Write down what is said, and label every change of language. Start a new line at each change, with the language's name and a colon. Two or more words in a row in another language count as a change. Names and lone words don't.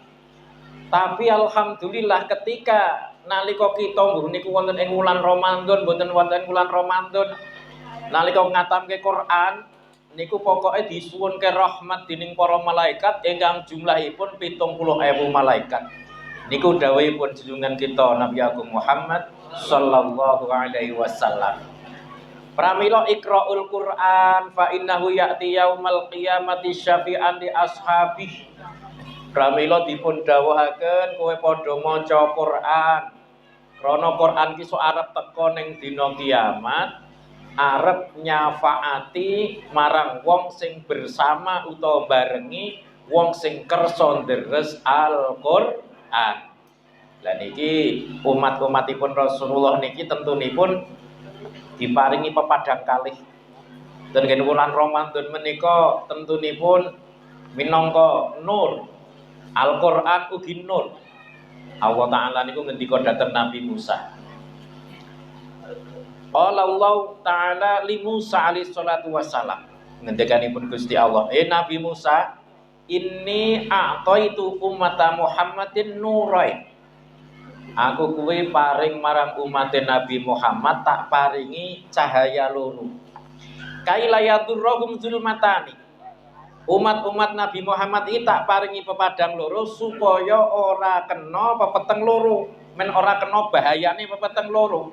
Javanese: Tapi alhamdulillah ketika nalika kita mbuh niku wonten ing wulan Ramadan, mboten wonten wulan Ramadan, nalika ngatamke Quran niku pokoke disuwunke rahmat dening para malaikat ingkang jumlahipun 70.000 malaikat. Niku dawuhipun junjungan kita Nabi Agung Muhammad
Arabic: صلى الله عليه وسلم. Pramila اقرؤوا القرآن فإنه يأتي يوم القيامة شفيعا لأصحابه.
Javanese: Pramila dipun dawuhaken kowe padha maca Quran. Krana Quran ki sok arep teka ning dina kiamat, arep nyafaati marang wong sing bersama utawa barengi wong sing kersa deres Al-Qur'an. Lah niki umat-umatipun Rasulullah niki tentunipun diparingi pepadang kalih. Ten wulan Ramadan menika tentunipun minangka nur. Al-Qur'an ugi nur. Allah Ta'ala niku ngendika dhateng Nabi Musa.
Arabic: قال الله تعالى لموسى عليه الصلاة والسلام.
Javanese: Ngendikanipun Gusti Allah, Nabi Musa,
Arabic: إني أعطيت أمة محمد نورين.
Javanese: Aku kuwi paring marang umat Nabi Muhammad tak paringi cahaya loro.
Arabic: كيلا يضرهم ظلمتان.
Javanese: Umat-umat Nabi Muhammad iki tak paringi pepadang loro supaya ora kena pepeteng loro, men ora kena bahayane pepeteng loro.